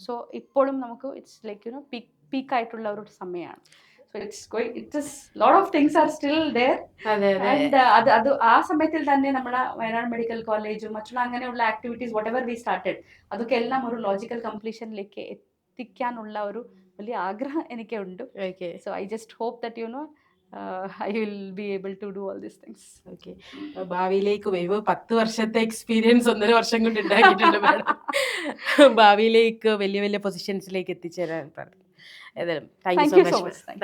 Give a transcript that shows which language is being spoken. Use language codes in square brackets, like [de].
[ml] So ഇപ്പോഴും നമുക്ക് it's like പീക്കായിട്ടുള്ള ഒരു സമയമാണ്. [en] So it's lot of things are still there. [ml] And അത് ആ സമയത്തിൽ തന്നെ നമ്മുടെ വയനാട് മെഡിക്കൽ കോളേജും മറ്റുള്ള അങ്ങനെയുള്ള activities [en] whatever we started [ml] അതൊക്കെ എല്ലാം ഒരു ലോജിക്കൽ കംപ്ലീഷനിലേക്ക് എത്തിക്കാനുള്ള ഒരു വലിയ ആഗ്രഹം എനിക്കുണ്ട്. So I just hope that [en] I will be able to do all these things. [ml] Okay, ഭാവിയിലേക്ക് വരുമ്പോൾ 10 വർഷത്തെ എക്സ്പീരിയൻസ് 1.5 വർഷം കൊണ്ട് ഉണ്ടാക്കിയിട്ടുണ്ട് മാഡം. ഭാവിയിലേക്ക് വലിയ വലിയ പൊസിഷൻസിലേക്ക് എത്തിച്ചേരാൻ പറഞ്ഞു. ഏതായാലും [en] Thank you so much.